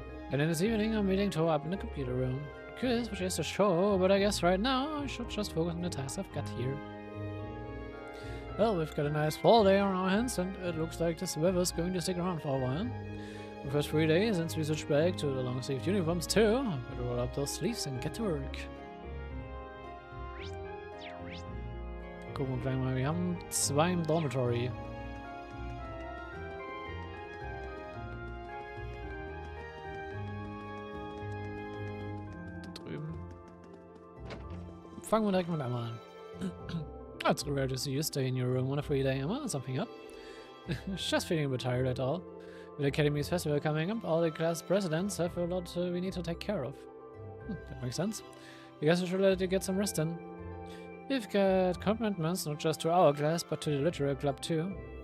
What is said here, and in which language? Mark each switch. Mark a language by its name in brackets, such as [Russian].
[English] And in this evening I'm meeting Toa up in the computer room. Curious what she has to show, but I guess right now I should just focus on the tasks I've got here. Well, we've got a nice fall day on our hands, and it looks like this weather's going to stick around for a while. The first 3 days since we switched back to the long-sleeved uniforms too. Better roll up those sleeves and get to work. [German] Gucken wir gleich mal, wir haben 2 im Dormitory. Da drüben. Fangen wir direkt mit einmal an. [English] It's rare to see you stay in your room on a free day, Emma. Something up? Just feeling a bit tired at all. With the Academy's festival coming up, all the class presidents have a lot we need to take care of. That makes sense. I guess I should let you get some rest then. We've got commitments not just to our class, but to the literary club too.